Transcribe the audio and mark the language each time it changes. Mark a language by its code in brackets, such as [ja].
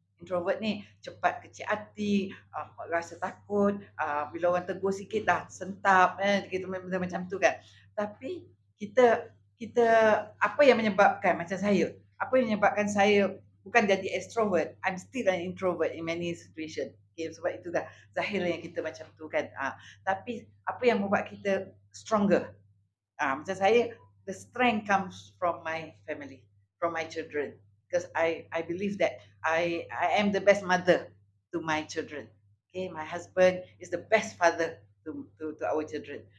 [ms] Introvert ni cepat kecil hati, rasa takut, bila orang tegur sikit dah sentap, kita benda macam tu kan. Tapi kita apa yang menyebabkan macam saya? Apa yang menyebabkan saya bukan jadi extrovert? [en] I'm still an introvert in many situation. [ms] Okay, sebab itu dah zahir yang kita macam tu kan. Tapi apa yang membuat kita stronger? Macam saya, [en] the strength comes from my family, from my children, because I believe that I am the best mother to my children. Okay, my husband is the best father to our children.